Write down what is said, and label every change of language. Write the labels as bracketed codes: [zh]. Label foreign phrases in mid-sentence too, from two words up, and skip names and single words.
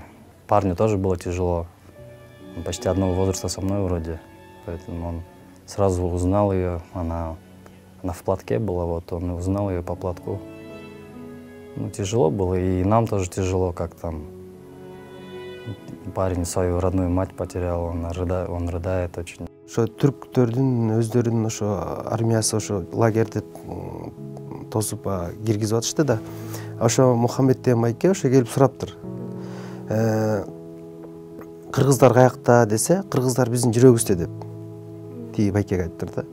[ru] Парню тоже было тяжело, он почти одного возраста со мной вроде, поэтому он сразу узнал ее, она в платке была, вот он узнал ее по платку. Ну, тяжело было, и нам тоже тяжело, как там парень свою родную мать потерял, он рыдает очень. [ky] Ошо түрктөрдүн өздөрүнүн ошо армиясы ошо лагерьде тосуп киргизип атышты да. Ошо Мухаммед деген майке ошо келип сураптыр. Кыргыздар каякта десе, кыргыздар биздин жүрөгүбүздө деп. Тиги байкеге айттыр да.